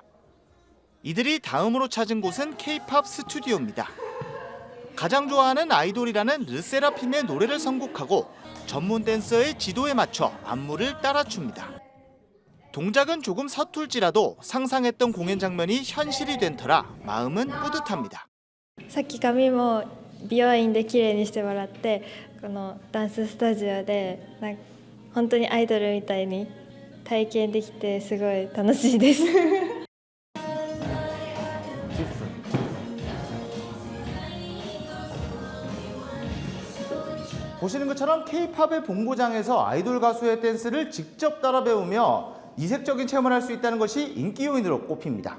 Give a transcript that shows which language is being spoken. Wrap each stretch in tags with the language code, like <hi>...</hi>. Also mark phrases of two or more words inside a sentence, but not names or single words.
<ko>이들이 다음으로 찾은 곳은 K-팝 스튜디오입니다. 가장 좋아하는 아이돌이라는 르세라핌의 노래를 선곡하고 전문 댄서의 지도에 맞춰 안무를 따라춥니다. 동작은 조금 서툴지라도 상상했던 공연 장면이 현실이 된 터라 마음은 뿌듯합니다.</ko> <ja>さっき髪も美容院で綺麗にしてもらってこのダンススタジオで本当にアイドルみたいに体験できてすごい楽しいです。</ja> <ko>보시는 것처럼 K-팝의 본고장에서 아이돌 가수의 댄스를 직접 따라 배우며 이색적인 체험을 할 수 있다는 것이 인기 요인으로 꼽힙니다.</ko>